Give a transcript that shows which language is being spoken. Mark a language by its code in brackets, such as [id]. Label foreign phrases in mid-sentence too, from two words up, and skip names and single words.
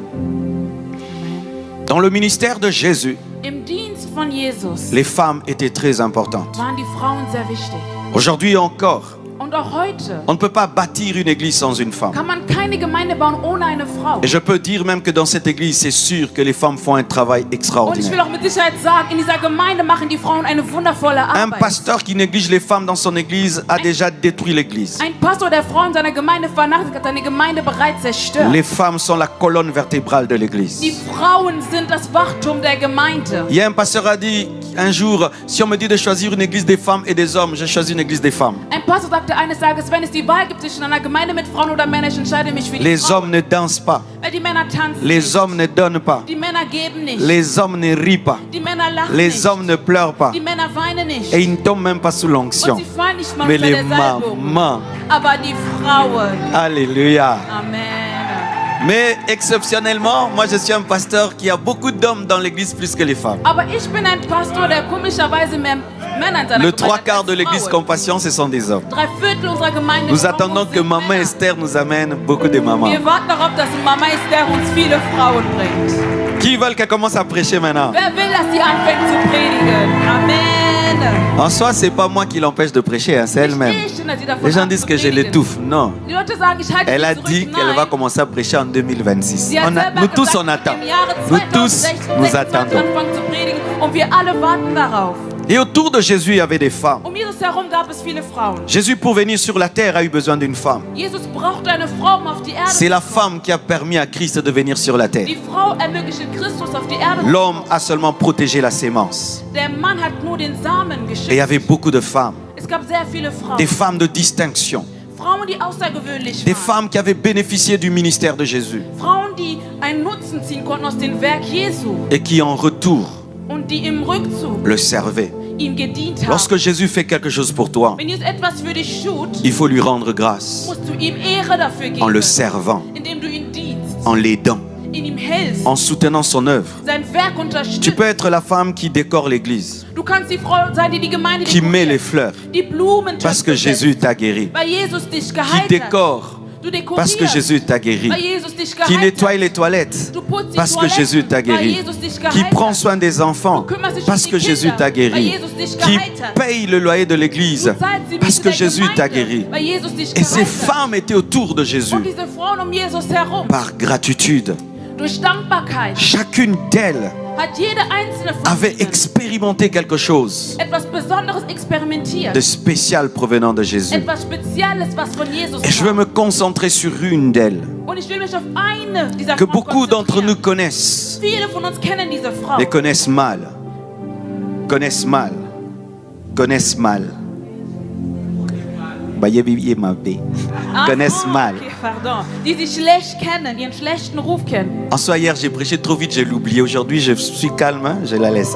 [fr] Dans le ministère de Jésus, [de] Im Dienst von Jesus [fr] les femmes étaient très importantes. [de] waren die Frauen sehr wichtig. [fr] Aujourd'hui encore, [de] Und auch heute [fr] on ne peut pas bâtir une église sans une femme. [de] kann man keine Gemeinde bauen ohne eine Frau. [fr] Et je peux dire même que dans cette église, c'est sûr que les femmes font un travail [de] Und ich will [fr] extraordinaire. [de] auch mit Sicherheit sagen, in dieser Gemeinde machen die Frauen eine wundervolle [fr] Un [de] Arbeit. [fr] pasteur qui néglige les femmes dans son église a déjà détruit l'église. [de] Ein Pastor, der Frauen seiner Gemeinde vernachlässigt, hat seine Gemeinde bereits zerstört. [fr] Les femmes sont la colonne vertébrale de l'église. [de] Die Frauen sind das Wachtum der Gemeinde. [fr] Il y a un pasteur qui a dit un jour, si on me dit de choisir une église des femmes et des hommes, je choisis une église des femmes. [de] Ein Pastor sagte eines Tages, wenn es die Wahl gibt zwischen einer Gemeinde mit Frauen oder Männern, ich entscheide mich für die [fr] Les [de] Frauen. [fr] hommes ne dansent pas. [de] Weil die Männer tanzen [fr] Les [de] nicht. [fr] hommes ne donnent pas. [de] Die Männer geben nicht. [fr] Les hommes ne rient pas. [de] Die Männer lachen [fr] Les [de] nicht. [fr] hommes ne pleurent pas. [de] Die Männer weinen nicht. [fr] Et ils ne tombent même pas sous [de] Und [fr] l'onction. [de] sie fallen nicht mal [fr] Mais [de] unter [fr] les [de] der Salbung. [fr] mamans, [de] Aber die Frauen. [fr] alléluia. [de] Amen. [fr] Mais exceptionnellement, moi je suis un pasteur qui a beaucoup d'hommes dans l'église plus que les femmes. [de] Aber ich bin ein Pastor, der komischerweise mehr Männer in seiner [fr] Le [de] Gemeinde [fr] trois [de] hat [fr] quarts de [de] als [fr] l'église [de] Frauen. [fr] Compassion, ce sont des hommes. [de] 3/4 unserer Gemeinde [fr] Nous [de] Frauen [fr] attendons que [de] sind [fr] Maman [de] Männer. [fr] Esther nous amène beaucoup de mamans. [de] Wir warten darauf, dass Mama Esther uns viele Frauen bringt. [fr] Qui veulent qu'elle commence à prêcher maintenant? [de] Wer will, dass sie anfängt zu predigen? Amen. [fr] En soi, c'est pas moi qui l'empêche de prêcher, hein, c'est elle-même. [de] Nicht ich, dass sie davon [fr] Les gens [de] ab [fr] disent [de] zu [fr] que je [de] predigen. [fr] l'étouffe. Non. [de] Die Leute sagen, ich halte [fr] Elle a [de] sie [fr] dit [de] zurück. [fr] qu'elle va [de] Nein. [fr] commencer à prêcher en 2026. [de] Sie hat selber [fr] Nous tous [de] gesagt, [fr] on attend. [de] im Jahre [fr] Nous tous [de] 2026 [fr] nous attendons. [de] anfangen zu predigen und wir alle warten darauf. [fr] Et autour de Jésus, il y avait des femmes. [de] Jesus herum gab es viele Frauen. [fr] Jésus, pour venir sur la terre, a eu besoin d'une femme. [de] Jesus brauchte eine Frau, um auf die Erde [fr] C'est la [de] zu kommen. [fr] femme qui a permis à Christ de venir sur la terre. [de] Die Frau ermöglichte Christus auf die Erde zu [fr] L'homme [de] kommen. [fr] a seulement protégé la sémence. [de] Der Mann hat nur den Samen [fr] Et il y [de] geschickt. [fr] avait beaucoup de femmes. [de] Es gab sehr viele Frauen. [fr] Des femmes de distinction. [de] Frauen, die außergewöhnlich [fr] Des [de] waren. [fr] femmes qui avaient bénéficié du ministère de Jésus. [de] Frauen, die einen Nutzen ziehen konnten aus dem Werk Jesu [fr] Et qui, en retour, [de] und die im Rückzug [fr] le servaient. [de] ihm gedient haben. [fr] Lorsque Jésus fait quelque chose pour toi, [de] Wenn Jesus etwas für dich tut, [fr] il faut lui rendre grâce [de] musst du ihm Ehre dafür [fr] en [de] geben, [fr] le servant, [de] indem du ihn dienst, [fr] en l'aidant, [de] in ihm hältst, [fr] en soutenant son œuvre. [de] sein Werk [fr] Tu [de] unterstützt. [fr] peux être la femme qui décore l'église, [de] Du kannst die Frau sein, die die Gemeinde [fr] qui met les [de] dekoriert, [fr] fleurs, [de] die Blumen [fr] parce que Jésus t'a guéri, [de] weil Jesus dich [fr] qui [de] geheilt hat. [fr] décore, [de] Du [fr] parce que [de] dekorierst, [fr] Jésus t'a guéri, [de] weil Jesus dich [fr] qui [de] geheilt [fr] nettoie [de] hat. [fr] les toilettes, [de] Du putzt die [fr] parce que [de] Toiletten, [fr] Jésus t'a [de] weil [fr] guéri, [de] Jesus dich [fr] qui [de] geheilt [fr] prend [de] hat. [fr] soin des enfants, [de] Du kümmerst dich [fr] parce [de] um [fr] que [de] die [fr] Jésus [de] Kinder, [fr] t'a [de] weil [fr] guéri, [de] Jesus dich [fr] qui [de] geheilt hat. [fr] paye le loyer de l'église, [de] Du zahlst die [fr] parce [de] Miete [fr] que [de] der [fr] Jésus [de] Gemeinde, [fr] t'a guéri. [de] weil Jesus dich [fr] Et ces [de] geheilt hat. [fr] femmes étaient autour de Jésus [de] Und diese Frauen um Jesus herum, [fr] par gratitude. [de] durch Dankbarkeit, [fr] Chacune d'elles [de] hat jede einzelne von [fr] avait [de] ihnen [fr] expérimenté quelque chose [de] etwas Besonderes experimentiert. [fr] de spécial provenant de Jésus. [de] Etwas Spezielles, was von Jesus [fr] Et je veux [de] kam. [fr] me concentrer sur une d'elles [de] Und ich will mich auf eine dieser [fr] que [de] Frauen [fr] beaucoup d'entre nous [de] konzentrieren. [fr] connaissent, [de] Viele von uns kennen diese Frau. [fr] mais connaissent mal. Connaissent mal. Connaissent mal. Connaissent mal. Okay, pardon. [de] Die sie schlecht kennen, ihren schlechten Ruf kennen. [fr] En soi, hier, j'ai prêché trop vite, j'ai l'oublié. Aujourd'hui, je suis calme, hein, je la laisse.